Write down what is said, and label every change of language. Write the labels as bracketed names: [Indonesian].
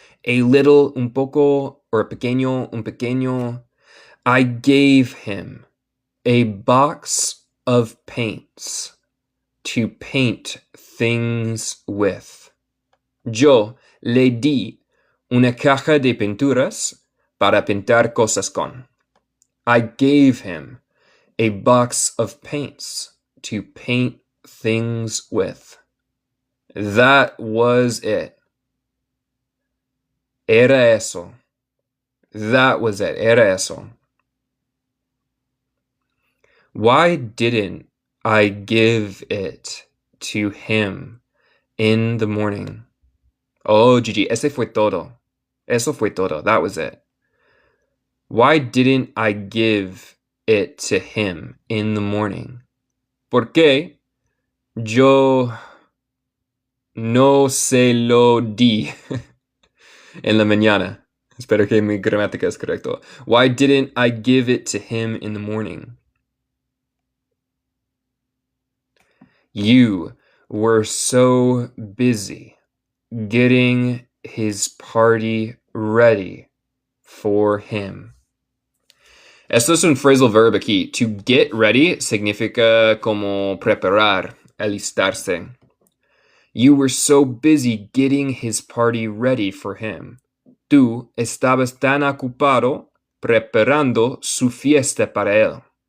[English] A little, [Spanish] un poco, or pequeño, un pequeño. [English] I gave him a box of paints to paint things with. [Spanish] Yo le di una caja de pinturas para pintar cosas con. [English] I gave him a box of paints to paint things with. That was it. [Spanish] Era eso. [English] That was it. [Spanish] Era eso. [English] Why didn't I give it to him in the morning? [Spanish] Oh, Gigi, ese fue todo. Eso fue todo. [English] That was it. Why didn't I give it to him in the morning? [Spanish] ¿Por qué yo no se lo di en la mañana? Espero que mi gramática es correcto. [English] Why didn't I give it to him in the morning? You were so busy getting his party ready for him. [Spanish] Esto es un phrasal verb aquí. [English] To get ready [Spanish] significa como preparar, alistarse. [English] You were so busy getting his party ready for him. [Spanish] Tú estabas tan ocupado preparando su fiesta para él.